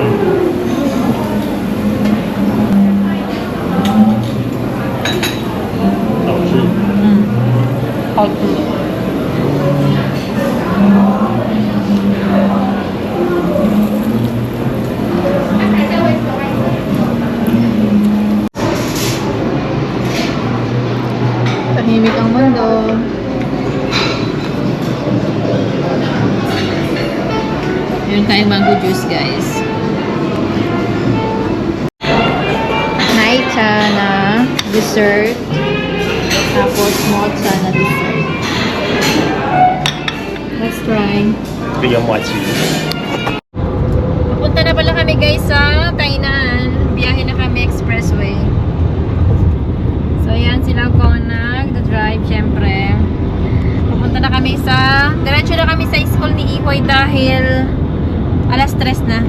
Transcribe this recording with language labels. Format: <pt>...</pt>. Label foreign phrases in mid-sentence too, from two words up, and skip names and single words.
<zh>好吃。</zh> <tl>好吃。Tahimik ang mundo. Yun tayong mango juice, guys. Naicha na dessert. Tapos mocha na dessert.</tl> <en>Let's try.</en> <zh>这个有默契。</zh> <tl>Papunta na pala kami guys sa Tainan. Biyahe na kami expressway. So yan sila ko nag-drive syempre. Papunta na kami sa diretso na kami sa school ni Ikoy dahil alas 3 na.</tl>